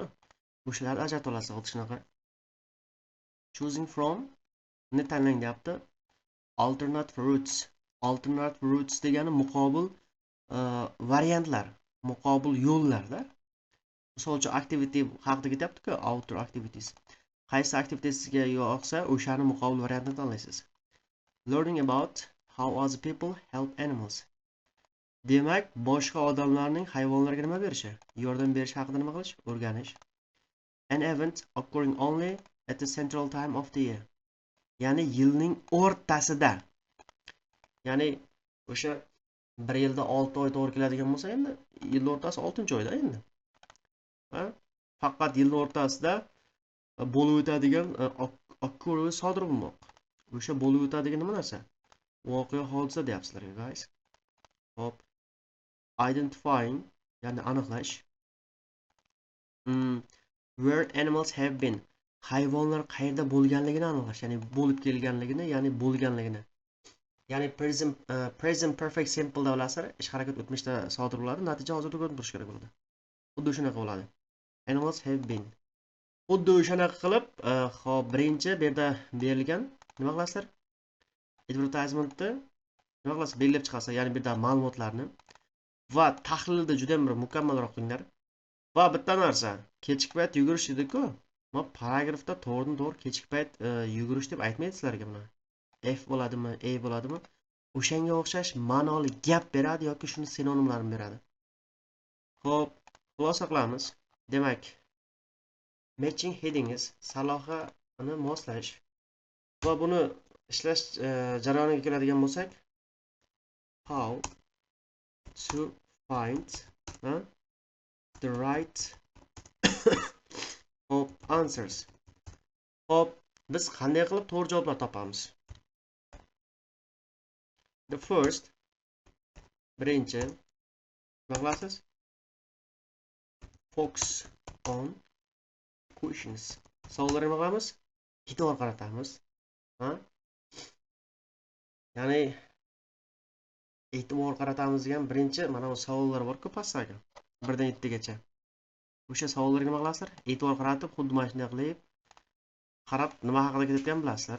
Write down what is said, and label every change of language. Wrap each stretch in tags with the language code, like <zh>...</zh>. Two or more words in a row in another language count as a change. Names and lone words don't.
<uz>O'shalarni ajratib olasiz, xuddi shunaqa.</uz> <en>Choosing from</en> <uz>ni tanlang deyapti.</uz> <en>Alternative routes</en> <uz>degani muqobil variantlar, muqobil yo'llarda. Misol uchun activity haqida ketyapti-ku,</uz> <en>outdoor activities.</en> <uz>Qaysi activitiesga yoqsa, o'shani muqobil variantini tanlaysiz.</uz> <en>Learning about how other people help animals.</en> <uz>Demak, boshqa odamlarning hayvonlarga nima berishi, yordam berish haqida nima qilish, o'rganish.</uz> <en>An event occurring only at the central time of the year.</en> <uz>Ya'ni yilning o'rtasida. Ya'ni o'sha bir yilda 6 oy to'g'ri keladigan bo'lsa, endi yil o'rtasi 6-oyda endi. Faqat yil o'rtasida bo'lib o'tadigan occur sodir bo'lmoq. O'sha bo'lib o'tadigan nima narsa? Voqea, hodisa deyapsizlar, guys. Hop. Identifying, ya'ni aniqlash.</uz> <en>Where animals have been.</en> <uz>Hayvonlar qayerda bo'lganligini aniqlash, ya'ni bo'lib kelganligini, ya'ni bo'lganligini. Ya'ni</uz> <en>present perfect simple</en> <uz>da olasizlar, ish harakat o'tmishda sodir bo'ladi, natija hozirda ko'rinib turishi kerak bo'ladi. Xuddi shunaqa bo'ladi.</uz> <en>Animals have been.</en> <uz>Xuddi o'shanaqa qilib, hop, birinchi bu yerda berilgan nima qilasizlar? Advertisementni nima qilasiz? Belgilab chiqasiz, ya'ni bu yerda ma'lumotlarni va tahlilda juda ham bir mukammalroq qilinglar. Va bitta narsa, kechki payt yugurish edi-ku. Mana paragrafda to'g'ridan-to'g'ri kechki payt yugurish deb aytmaydi sizlarga buni. F bo'ladimi, A bo'ladimi? O'shanga o'xshash ma'noli gap beradi yoki shuni sinonimlarini beradi. Xo'p, xulosa qilamiz. Demak,</uz> <en>matching headings</en> <uz>sarlavhani moslash va buni ishlash jarayoniga keladigan bo'lsak,</uz> <en>how to find the right answers.</en> <uz>Hop, biz qanday qilib to'g'ri javoblar topamiz?</uz> <en>The first,</en> <uz>birinchi, nima qilasiz?</uz> <en>Focus on questions.</en> <uz>Savollarga nima qilamiz? E'tibor qaratamiz. Ha? Ya'ni e'tibor qaratamiz degan birinchi mana bu savollar bor-ku pastdagi 1 dan 7 gacha. O'sha savollarga nima qilasizlar? E'tibor qaratib, xuddi mana shunday qilib qarab nima haqida ketayotganini bilasizlar.</uz>